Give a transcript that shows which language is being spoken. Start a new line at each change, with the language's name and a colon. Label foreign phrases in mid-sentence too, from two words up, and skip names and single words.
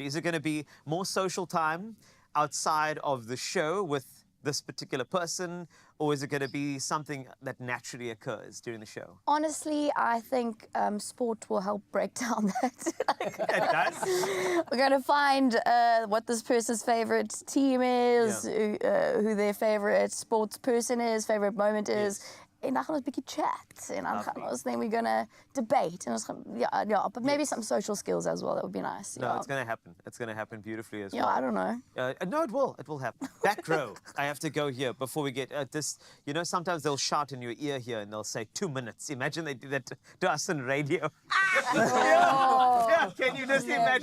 English: Is it going to be more social time outside of the show with this particular person, or is it going to be something that naturally occurs during the show? Honestly, I think sport will help break down that. It does? We're going to find what this person's favorite team is, who their favorite sports person is, favorite moment is,
Afrikaans: En dan gaan ons 'n bietjie chat en dan gaan ons
English: then we're gonna debate and
Afrikaans: ons gaan
English: but maybe some social skills as well. That would be nice. No, it's going to happen. It's going to happen beautifully as well. Yeah, I don't know. No, it will. It will happen. Back row. I have to go here before we get this. You know, sometimes they'll shout in your ear here and they'll say 2 minutes. Imagine they do that to us on radio. Yeah, can you just imagine